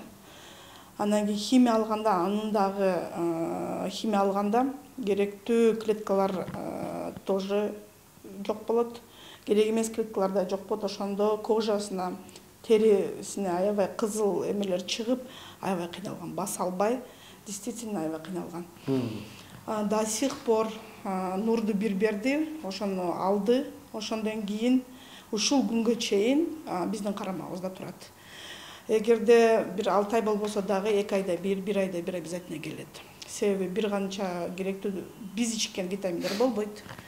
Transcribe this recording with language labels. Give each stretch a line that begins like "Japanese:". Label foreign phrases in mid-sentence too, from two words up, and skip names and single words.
Kyrgyz: Анан кийин химия алганда, анын дагы химия алганда керектүү клеткалар тоже жок болот. Керек эмес клеткалар да жок болот. Ошондо кожасына, терисине аябай кызыл эмелер чыгып, аябай кыйналган, баса албай, действительно аябай кыйналган.
Russian: До сих пор
Kyrgyz: нурду бир берди, ошону алды. Ошондон кийин ушул күнгө чейин биздин карамабызда турат. Эгерде бир 6 ай болбосо дагы 2 айда бир айда бир обязательно келет. Себеби бир канча керектүү биз ичкен витаминдер болбойт.